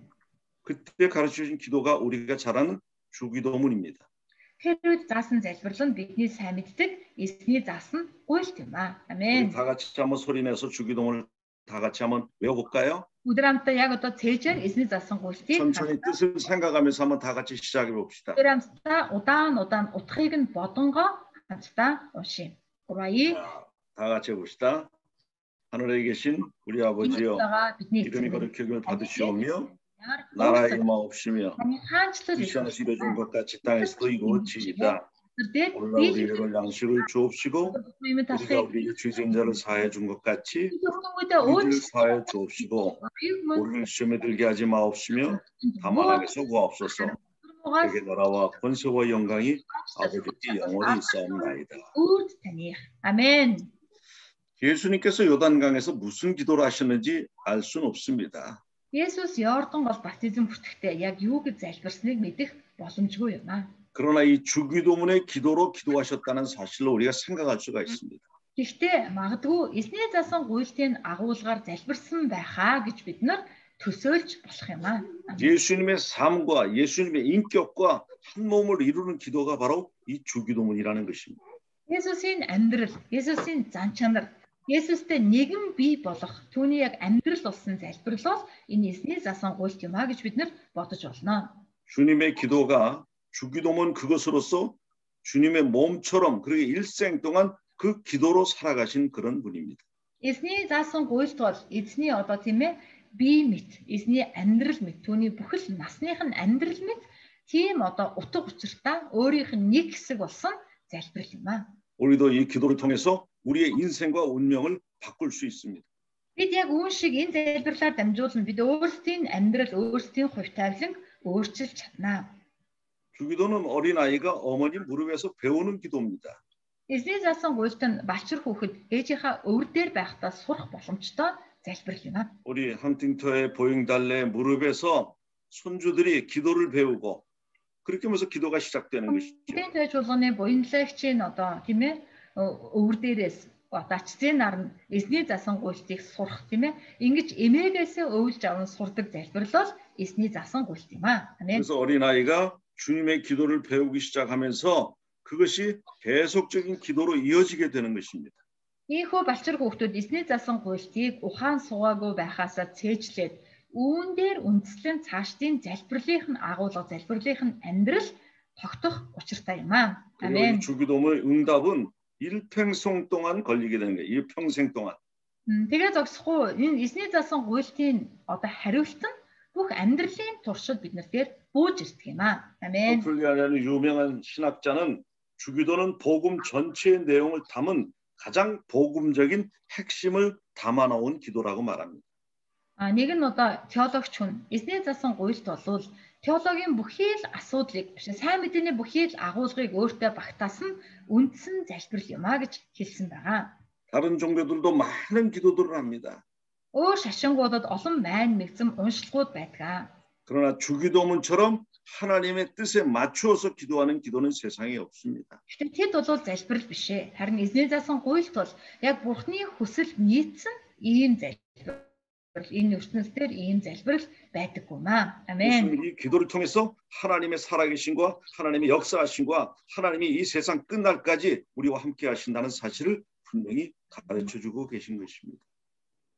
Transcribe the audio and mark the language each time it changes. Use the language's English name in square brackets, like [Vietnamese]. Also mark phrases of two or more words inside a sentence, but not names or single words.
[Korean] 그때 가르쳐 주신 기도가 우리가 잘 아는 주기도문입니다. [Mongolian] Тэр үед заасан залбирал нь бидний сайн мэддэг эсний заасан гуйлт юм аа. [Korean] 아멘. 다 같이 한번 소리내서 주기도문을 다 같이 한번 외워볼까요? [Mongolian] Өдөр хамтдаа яг одоо цээжээр эсний заасан гуйлтыг [Korean] 천천히 뜻을 생각하면서 한번 다 같이 시작해 봅시다. [Mongolian] өдөр хамтдаа удаан утгыг нь бодонгоо хамтдаа уншия. 3 [Korean] 다 같이 해봅시다. 하늘에 계신 우리 아버지여, 이름이 거룩히 여김을 받으시오며 나라의 임하옵시며 이 시간에서 이루어진 것 같이 땅에서도 이루어지이다. 오늘날 우리에게 양식을 주옵시고 우리가 우리의 죄진자를 사하여 준 것 같이 우리를 사하여 주옵시고 우리를 시험에 들게 하지 마옵시며 다만 악에서 구하옵소서. 내게 나라와 권세와 영광이 아버지께 영원히 있사옵나이다. 아멘. 예수님께서 요단강에서 무슨 기도를 하셨는지 알 수는 없습니다. [Mongolian] Есүс Йордан гол баптизм хүртэхдээ яг юу гэж залбирсныг мэдэх боломжгүй юм аа. [Korean] 그러나 이 주기도문의 기도로 기도하셨다는 사실을 우리가 생각할 수가 있습니다. [Mongolian] Гэхдээ магадгүй эсний заасан гуйлтын агуулгаар залбирсан байхаа гэж бид нар төсөөлж болох юм аа. [Korean] 예수님의 삶과 예수님의 인격과 한 몸을 이루는 기도가 바로 이 주기도문이라는 것입니다. [Mongolian] Есүсийн амьдрал, Есүсийн зан чанар, Есүстэй нэгэн бий болох түүний яг амьдрал болсон залбирал бол энэ эсний заасан гуйлт юм а гэж бид нар бодож болно. [Korean] 주님의 기도가 주기도문 그것으로서 주님의 몸처럼 그렇게 일생 동안 그 기도로 살아가신 그런 분입니다. [Mongolian] Эсний заасан гуйлт бол эзний одоо тийм ээ бие мэт, эзний амьдрал мэт, түүний бүхэл насных нь амьдрал мэт тийм одоо утга учиртай өөрийнх нь нэг хэсэг болсон залбирал юм а. [Korean] 우리도 이 기도를 통해서 우리의 인생과 운명을 바꿀 수 있습니다. [Mongolian] Бид яг үүн шиг энэ залбирлаар дамжуулан бид өөрсдийн амьдрал, өөрсдийн хувь тавилан өөрчилж чаднаа. [Korean] 주기도는 어린아이가 어머니 무릎에서 배우는 기도입니다. [Mongolian] Эзний заасан гуйлт нь балчир хүүхэд ээжийнхаа өвөр дээр байхдаа сурах боломжтой залбирал юм а. [Korean] 우리 헌팅터의 보잉달래 무릎에서 손주들이 기도를 배우고 그렇게 하면서 기도가 시작되는 것이죠. [Mongolian] Тэд чуулганы буянлагчийн одоо тийм ээ өвөр дээрээс дачцын нар нь эзний заасан гуйлтыг сурах тийм ээ. Ингэж эмээгээс өвлж аван сурдаг залбирал бол эзний заасан гуйлт юм а. [Korean] 아멘. 그래서 어린아이가 주님의 기도를 배우기 시작하면서 그것이 계속적인 기도로 이어지게 되는 것입니다. [Mongolian] Ийхүү балчир хүүхдүүд эзний заасан гуйлтыг ухаан суугаагүй байхаасаа цээжлээд үүн дээр үндслэн цаашдын залбирлынх нь агуулга залбирлынх нь амьдрал тогтох учиртай юм аа. [Korean] 아멘. 주기도문의 응답은 일평생 동안 걸리게 되는 거예요. 일평생 동안. [Mongolian] Тэгээ зогсохгүй энэ эзний заасан гуйлтын одоо хариулт нь бүх амьдралын туршид бид нар дээр бууж ирдэг юм аа. [Korean] 아멘. 터툴리안이라는 유명한 신학자는 주기도는 복음 전체의 내용을 담은 가장 복음적인 핵심을 담아 놓은 기도라고 말합니다. [Mongolian] Нэг нь одоо теологч хүн эзний заасан гуйлт болвол теологийн бүхий л асуудлыг биш сайн мэдээний бүхий л агуулгыг өөртөө багтаасан үндсэн залбирал юм а гэж хэлсэн байгаа. [Korean] 다른 종교들도 많은 기도들을 합니다. [Mongolian] Өөр шашингуудад олон майн мэгзэм уншилгууд байдаг. [Korean] 그러나 주기도문처럼 하나님의 뜻에 맞추어서 기도하는 기도는 세상에 없습니다. [Mongolian] Тэгэхдээ тэд бол залбирал биш ээ. Харин эзний заасан гуйлт бол яг Бурхны хүсэл нийцсэн ийм залбирал. Энэ ертөнцийн ийм залбирал байдаггүй маа. [Korean] 아멘. 이 기도를 통해서 하나님의 살아계신과 하나님의 역사하신과 하나님이 이 세상 끝날까지 우리와 함께 하신다는 사실을 분명히 가르쳐 주고 계신 것입니다.